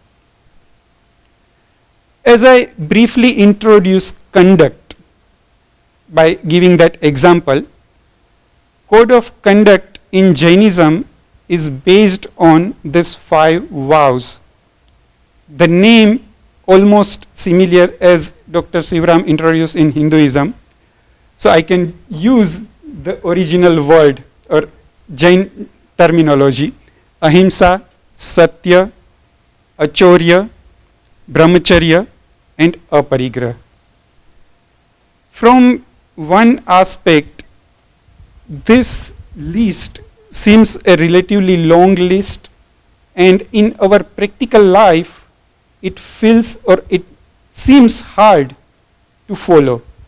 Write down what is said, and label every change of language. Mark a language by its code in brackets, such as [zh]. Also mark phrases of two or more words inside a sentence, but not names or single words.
[en] As I briefly introduce conduct by giving that example, code of conduct in Jainism is based on these 5 vows. The name almost similar as Dr. Sivaram introduced in Hinduism. So I can use the original word or Jain terminology: ahimsa, satya, achorya, brahmacharya and aparigraha. From one aspect, this list seems a relatively long list, and in our practical life it feels or it seems hard to follow.